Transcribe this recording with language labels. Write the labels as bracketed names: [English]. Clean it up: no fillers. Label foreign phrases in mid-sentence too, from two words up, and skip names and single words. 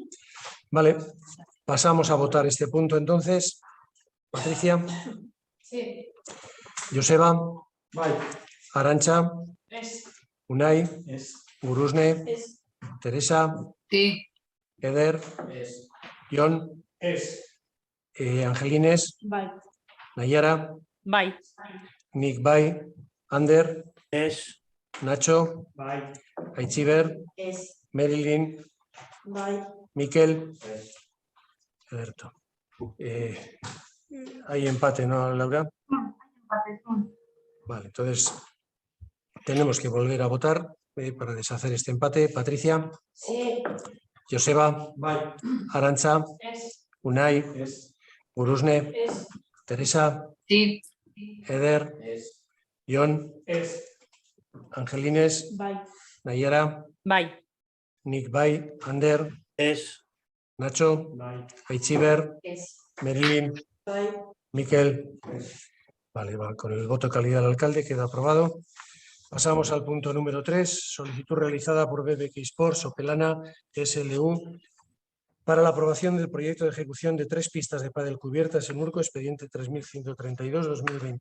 [Spanish] Vale, pasamos a votar este punto entonces. Patricia. Sí. Joseba. Vale. Arantxa, [Basque] Es. Unai, Es. Gurusne, Es. Teresa, [Spanish] Sí, Eder, [Basque] Es. Jon, Es. Angelines, Bai. Nayara, Bai. Nik bai, Ander, Es. Nacho, Bai. Aitziber, Es. Marilyn, Bai. Miquel, Es. [Spanish] Ederto. Hay empate, ¿no, Laura? Vale, entonces tenemos que volver a votar para deshacer este empate. Patricia, Sí. Joseba, [Basque] Bai. Arantxa, Es. Unai, Es. Gurusne, Es. Teresa, [Spanish] sí, Eder, [Basque] Es. Jon, Es. Angelines, Bai. Nayara, Bai. Nik bai, Ander, Es. Nacho, Bai. Aitziber, Es. Marilyn, Bai. Miquel. [Spanish] Vale, va, con el voto de calidad del alcalde queda aprobado. Pasamos al punto número 3, solicitud realizada por BBK Sports Sopelana SLU para la aprobación del proyecto de ejecución de 3 pistas de pádel cubiertas en Urco, expediente 3132-2021.